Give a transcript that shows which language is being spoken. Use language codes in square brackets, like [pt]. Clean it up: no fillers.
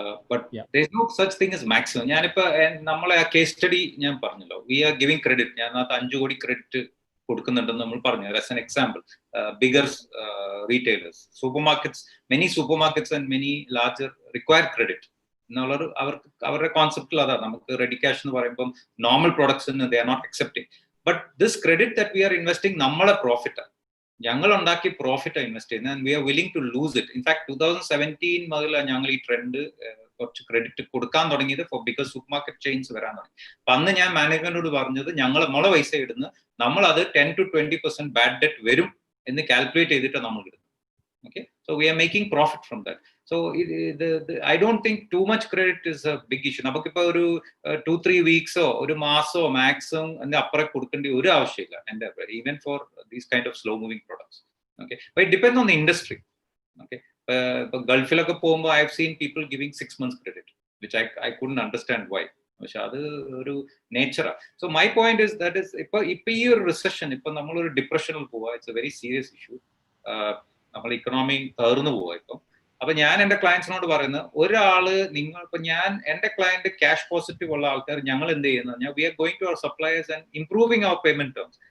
[en] But there is no such thing as maximum. [ml] ഞാനിപ്പോ നമ്മളെ ആ കേസ് സ്റ്റഡി ഞാൻ പറഞ്ഞല്ലോ, [en] We are giving credit. [ml] ഞാൻ 5 കോടി ക്രെഡിറ്റ് കൊടുക്കുന്നുണ്ടെന്ന് നമ്മൾ പറഞ്ഞു. [en] as an example, bigger retailers, many supermarkets and many larger require credit [ml] എന്നുള്ളത് അവരുടെ കോൺസെപ്റ്റിൽ അതാണ്. നമുക്ക് റെഡി ക്യാഷ് എന്ന് പറയുമ്പോൾ normal പ്രൊഡക്ട്സിന് [en] They are not accepting. But this credit that we are investing [ml] നമ്മളെ പ്രോഫിറ്റ്, ഞങ്ങൾ ഉണ്ടാക്കി പ്രോഫിറ്റ് ഇൻവെസ്റ്റ് ചെയ്യുന്നത്. [en] And we are willing to lose it. [ml] In fact 2017 മുതൽ ഞങ്ങൾ ഈ ട്രെൻഡ് കുറച്ച് ക്രെഡിറ്റ് കൊടുക്കാൻ തുടങ്ങിയത് ബിക്കോസ് സൂപ്പർ മാർക്കറ്റ് ചെയിൻസ് വരാൻ തുടങ്ങി. അപ്പൊ അന്ന് ഞാൻ മാനേജ്മെന്റിനോട് പറഞ്ഞത്, ഞങ്ങൾ നമ്മളെ പൈസ ഇടുന്നു, നമ്മൾ അത് 10-20% ബാഡ് ഡെറ്റ് വരും എന്ന് കാൽക്കുലേറ്റ് ചെയ്തിട്ട് നമ്മൾ ഇടുന്നു. [en] Okay, so we are making profit from that. So I don't think too much credit is a big issue. [ml] നമുക്കിപ്പോ ഒരു 2-3 weeks ഒരു മാസോ മാക്സിമം അതിന്റെ അപ്പുറം കൊടുക്കേണ്ട ഒരു ആവശ്യമില്ല. [en] And even for these kind of slow moving products. Okay, but it depends on the industry. Okay, [ml] ഇപ്പൊ ഗൾഫിലൊക്കെ പോകുമ്പോൾ [en] I have seen people giving 6 months credit, which I couldn't understand why. [ml] പക്ഷെ അത് ഒരു നേച്ചറാ. [en] so my point is that is [ml] ഇപ്പൊ ഈ ഒരു recession, ഇപ്പൊ നമ്മളൊരു ഡിപ്രഷനിൽ പോവാ. [en] It's a very serious issue. [ml] നമ്മൾ ഇക്കണോമി തകർന്നു പോവാ ഇപ്പം. അപ്പൊ ഞാൻ എന്റെ ക്ലയൻസിനോട് പറയുന്നത്, ഒരാള് ഇപ്പൊ ഞാൻ എന്റെ ക്ലയന്റ് ക്യാഷ് പോസിറ്റീവ് ഉള്ള ആൾക്കാർ ഞങ്ങൾ എന്ത് ചെയ്യുന്നത്, [en] We are going to our suppliers and improving our payment terms.